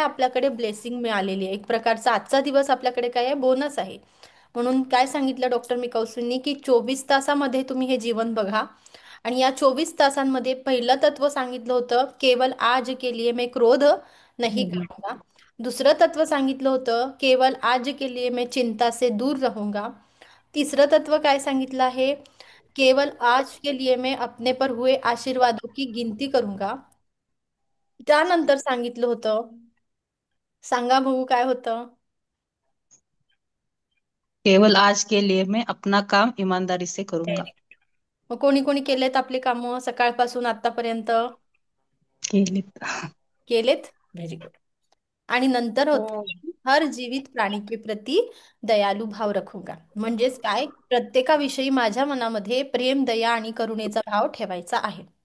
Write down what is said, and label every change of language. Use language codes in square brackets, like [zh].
[mr] आपल्याकडे ब्लेसिंग मिळालेली आहे एक प्रकारचा. आजचा दिवस आपल्याकडे काय आहे? बोनस आहे. म्हणून काय सांगितलं डॉक्टर मिकाउसींनी की 24 तासामध्ये तुम्ही हे जीवन बघा. आणि या 24 तासांमध्ये पहिलं तत्व सांगितलं होतं, [hi] केवल आज के लिए मैं क्रोध नहीं करूंगा. [mr] दुसरं तत्व सांगितलं होतं, [hi] केवल आज के लिए मैं चिंता से दूर रहूंगा. [mr] तिसरं तत्व काय सांगितलं आहे? [hi] केवल आज के लिए मैं अपने पर हुए आशीर्वादों की गिनती करूंगा. [mr] त्यानंतर सांगितलं होतं, सांगा बघू काय होतं? [hi] केवल आज के लिए मैं अपना काम ईमानदारी से करूंगा. [en] Very good. [mr] मग कोणी कोणी केलेत आपले कामं सकाळपासून आतापर्यंत? केले. केलेत. [en] Very good. [mr] आणि नंतर होत, [hi] हर जीवित प्राणी के प्रती दयालु भाव रखूंगा. [mr] म्हणजेच काय? प्रत्येकाविषयी माझ्या मनामध्ये प्रेम, दया आणि करुणेचा भाव ठेवायचा आहे.